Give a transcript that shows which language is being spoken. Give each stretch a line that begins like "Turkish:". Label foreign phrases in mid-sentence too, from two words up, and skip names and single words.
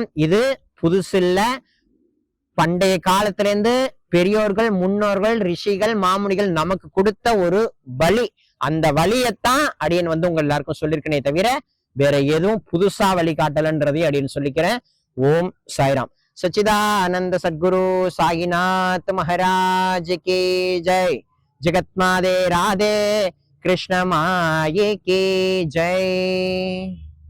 Tamil: இது புதுசில்ல. பண்டைய காலத்திலிருந்து பெரியோர்கள், முன்னோர்கள், ரிஷிகள், மாமுனிகள் நமக்கு கொடுத்த ஒரு வழி. அந்த வழியத்தான் அடியன் வந்து உங்க எல்லாருக்கும் சொல்லியிருக்கனே தவிர வேற எதுவும் புதுசா வழிகாட்டலன்றதையும் அடியன் சொல்லிக்கிறேன். ஓம் சாய்ராம்.
Hindi: सच्चिदानंद सद्गुरु साईनाथ महाराज की जय। जगत माते राधे कृष्ण माये की जय।